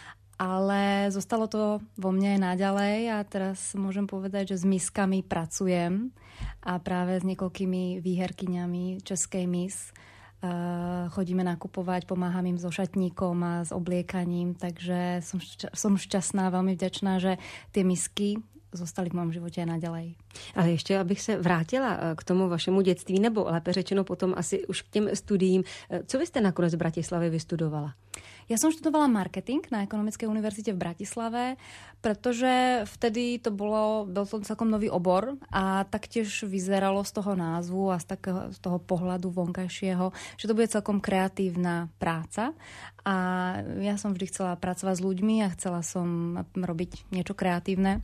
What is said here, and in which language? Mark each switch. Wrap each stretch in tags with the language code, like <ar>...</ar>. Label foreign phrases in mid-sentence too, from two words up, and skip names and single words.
<sk>Ale zostalo to vo mne aj naďalej a teraz môžem povedať, že s miskami pracujem a práve s niekoľkými výherkyňami Českej Miss chodíme nakupovať, pomáham im so šatníkom a s obliekaním, takže som šťastná, veľmi vďačná, že tie misky zostali v</sk> <cs>mém životě</cs> <sk>naďalej.</sk> <cs>Ale ještě, abych se vrátila k tomu vašemu dětství, nebo lépe řečeno potom asi už k těm studiím. Co vy jste nakonec v Bratislavě vystudovala?</cs> <sk>Ja som študovala marketing na Ekonomickej univerzite v Bratislave, pretože vtedy bol to celkom nový obor a taktiež vyzeralo z toho názvu a z toho pohľadu vonkajšieho, že to bude celkom kreatívna práca. A ja som vždy chcela pracovať s ľuďmi a chcela som robiť niečo kreatívne.</sk>